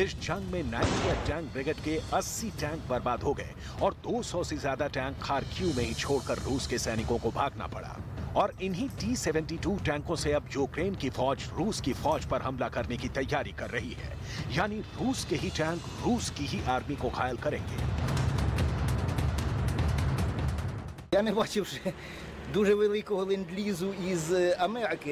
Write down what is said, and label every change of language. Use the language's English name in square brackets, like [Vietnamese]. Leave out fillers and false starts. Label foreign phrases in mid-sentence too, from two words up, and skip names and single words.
[Hindi] इस जंग में 90 टैंक ब्रिगेड के 80 टैंक बर्बाद हो गए और 200 से ज्यादा टैंक खार्किव में ही छोड़कर रूस के सैनिकों को भागना पड़ा। और इन्हीं T-72 टैंकों से अब यूक्रेन की फौज रूस की फौज पर हमला करने की तैयारी कर रही है। यानी रूस के ही टैंक रूस की ही आर्मी को घायल करेंगे। [Ukrainian] Я не бачив ще дуже великого ленд-лізу із Америки.